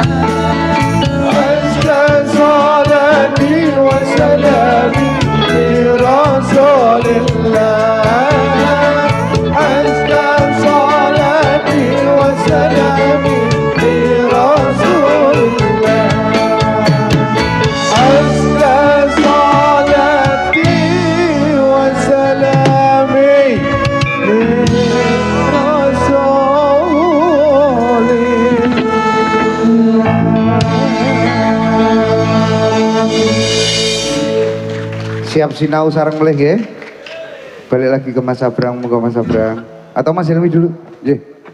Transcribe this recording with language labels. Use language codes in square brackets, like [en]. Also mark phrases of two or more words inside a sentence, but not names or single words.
[ar] أزكى صلاتي وسلامي لرسول الله أزكى صلاتي وسلامي لرسول الله أزكى صلاتي وسلامي لرسول [jv] Siap sinau sareng meleh nggih. [id] Balik lagi ke Mas Abrang, moga Mas Abrang. Atau Mas Helmi dulu? [jv] Nggih.